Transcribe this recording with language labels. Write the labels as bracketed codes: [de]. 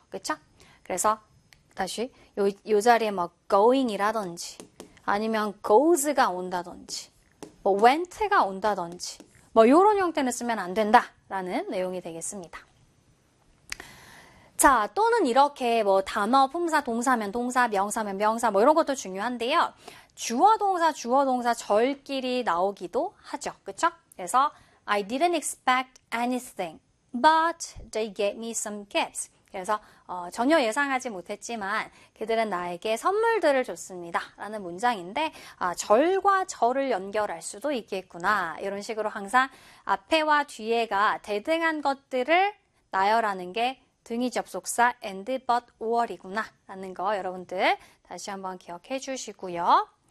[ko] 그쵸? 그래서 다시 요 자리에 뭐 going이라든지 아니면 goes가 온다든지 뭐 went가 온다든지 뭐 이런 형태는 쓰면 안 된다라는 내용이 되겠습니다. 자, 또는 이렇게 뭐 단어, 품사, 동사면 동사, 명사면 명사 뭐 이런 것도 중요한데요. 주어 동사 절끼리 나오기도 하죠. 그쵸? [en] 그래서 I didn't expect anything, but they gave me some gifts. [ko] 그래서 전혀 예상하지 못했지만 그들은 나에게 선물들을 줬습니다라는 문장인데 절과 절을 연결할 수도 있겠구나. 이런 식으로 항상 앞에와 뒤에가 대등한 것들을 나열하는 게 등이 접속사 and but or이구나라는 거 여러분들 다시 한번 기억해 주시고요.